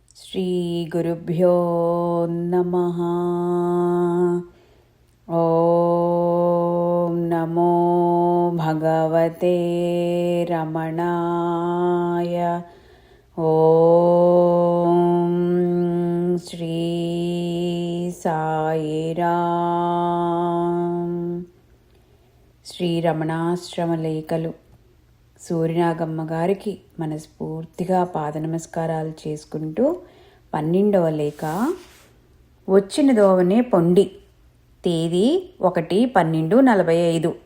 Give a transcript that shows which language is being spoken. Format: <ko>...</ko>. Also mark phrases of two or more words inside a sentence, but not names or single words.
<sa>श्रीगुरुभ्यो नमः। ॐ नमो भगवते रमणाय। ॐ श्री साईराम।</sa> <te>శ్రీరమణాశ్రమలేఖలు సూర్యనాగమ్మ గారికి మనస్ఫూర్తిగా పాద నమస్కారాలు చేసుకుంటూ 12వ లేఖ. వచ్చిన దోవనే పొండి. తేదీ 1/12/45.</te>